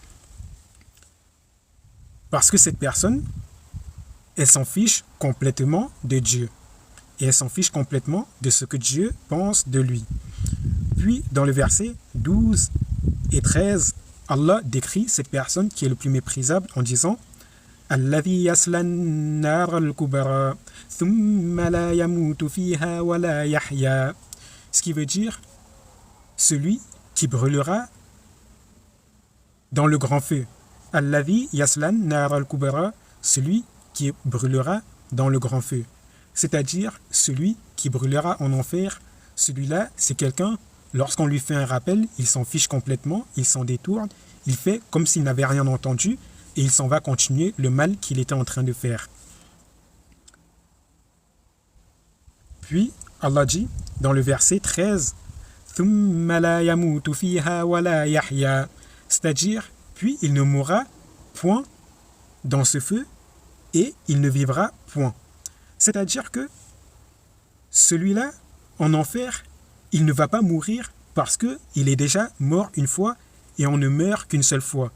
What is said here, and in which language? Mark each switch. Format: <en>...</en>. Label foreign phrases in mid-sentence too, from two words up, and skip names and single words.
<fr>Parce que cette personne, elle s'en fiche complètement de Dieu. Et elle s'en fiche complètement de ce que Dieu pense de lui. Puis, dans le verset 12 et 13, Allah décrit cette personne qui est le plus méprisable en disant</fr> <ar>الذي يصلى النار الكبرى ثم لا يموت فيها ولا يحيا.</ar> <fr>Ce qui veut dire celui qui brûlera dans le grand feu.</fr> <ar>الذي يصلى النار الكبرى,</ar> <fr>celui qui brûlera dans le grand feu. C'est-à-dire celui qui brûlera en enfer. Celui-là, c'est quelqu'un, lorsqu'on lui fait un rappel, il s'en fiche complètement, il s'en détourne, il fait comme s'il n'avait rien entendu et il s'en va continuer le mal qu'il était en train de faire. Puis, Allah dit, dans le verset 13,</fr> <ar>ثُمَّ لَا يَمُوتُ فِيهَا وَلَا يَحْيَا,</ar> <fr>c'est-à-dire, puis il ne mourra point dans ce feu et il ne vivra point. C'est-à-dire que celui-là, en enfer, il ne va pas mourir parce qu'il est déjà mort une fois et on ne meurt qu'une seule fois.</fr>